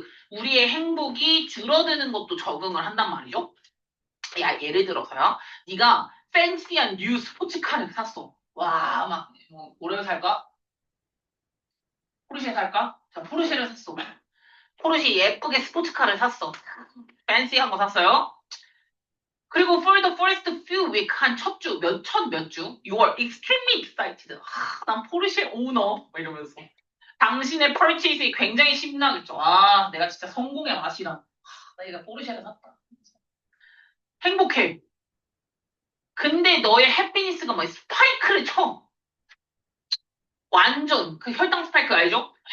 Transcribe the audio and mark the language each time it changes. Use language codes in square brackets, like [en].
[ko] 우리의 행복이 줄어드는 것도 적응을 한단 말이죠. 야, 예를 들어서요. 네가 팬시한 뉴 스포츠카를 샀어. 와, 막, 뭐를 살까? 포르쉐 살까? 자, 포르쉐를 샀어. 포르쉐 예쁘게 스포츠카를 샀어. 팬시한 거 샀어요. 그리고 [en] for the first few week, [ko] 한 첫 주, 몇 주, [en] you are extremely excited. [ko] 난 포르쉐 오너. 막 이러면서. 당신의 purchase에 굉장히 신나겠죠. 아, 내가 진짜 성공의 맛이다. 내가 포르쉐를 샀다. 행복해. 근데 너의 해피니스가 막 스파이크를 쳐. 완전, 그 혈당 스파이크 알죠?